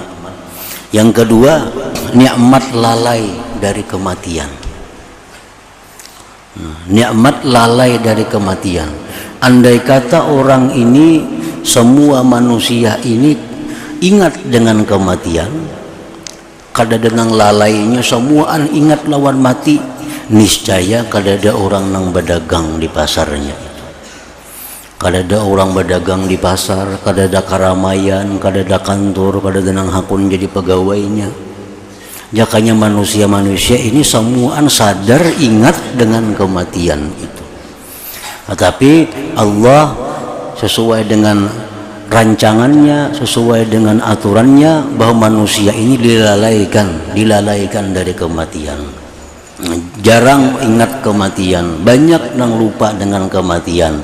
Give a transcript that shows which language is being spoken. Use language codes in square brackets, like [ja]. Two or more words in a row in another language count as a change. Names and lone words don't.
[id] Yang kedua, nikmat lalai dari kematian. Nikmat lalai dari kematian. Andai kata orang ini, semua manusia ini ingat dengan kematian, kadang-kadang lalainya semuaan ingat lawan mati, niscaya kadada orang nang berdagang di pasarnya itu. Kadada orang berdagang di pasar, kadada keramaian, kadada kantor, kadada nang hakun jadi pegawainya. Jakanya manusia-manusia ini semuaan sadar ingat dengan kematian itu. Tetapi Allah sesuai dengan rancangannya, sesuai dengan aturannya, bahwa manusia ini dilalaikan dari kematian. Jarang ingat kematian, banyak nang lupa dengan kematian.